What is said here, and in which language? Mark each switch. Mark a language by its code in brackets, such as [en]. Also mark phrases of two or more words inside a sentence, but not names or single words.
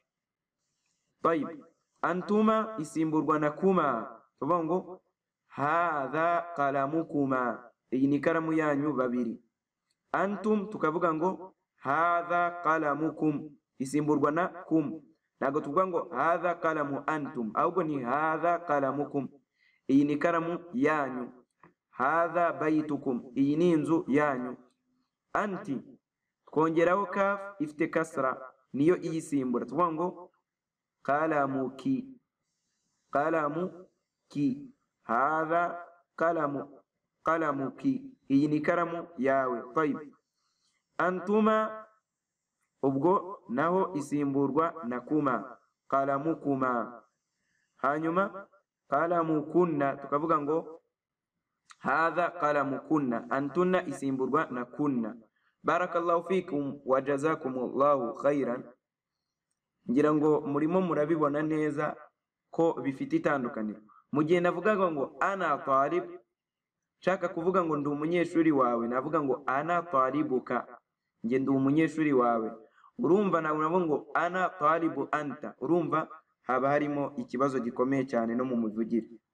[rw] Antuma isimburwa na kuma, tuvuga ngo [ar] هذا قلمكما, [rw] iyi ni ikaramu yanyu babiri. Antum tukavuga ngo [ar] هذا قلمكم, [rw] isimburwa na kum, ntabwo tuvuga ngo [ar] هذا قلم أنتم, [rw] ahubwo ni [ar] هذا قلمكم, [rw] iyi ni ikaramu yanyu. [ar] هذا بيتكم, [rw] iyi ni inzu yanyu. Anti twongeraho kaf ifite kasra, niyo iyisimbura, tuvuga ngo [ar] قلمك، قلمك، هذا قلمك, [rw] iyi ni ikaramu yawe. Antuma ubwo naho isimburwa na kuma, kalamukuma. Hanyuma kalamukunna tukavuga ngo [ar] هذا قلمكن, [rw] antunna isimburwa na kunna. [ar] بارك الله فيكم وجزاكم الله خيرا. [rw] Ngira ngo murimo murabibona neza ko bifite itandukaniro. Mu gihe navugaga ngo [ar] أنا طالب, [rw] nshaka kuvuga ngo ndi umunyeshuri wawe, navuga ngo [ar] أنا طالبك, [rw] nge ndi umunyeshuri wawe. urumva nabo ngo [ar] أنا طالب أنت, [rw] urumva haba harimo ikibazo gikomeye cyane no mu muvugire.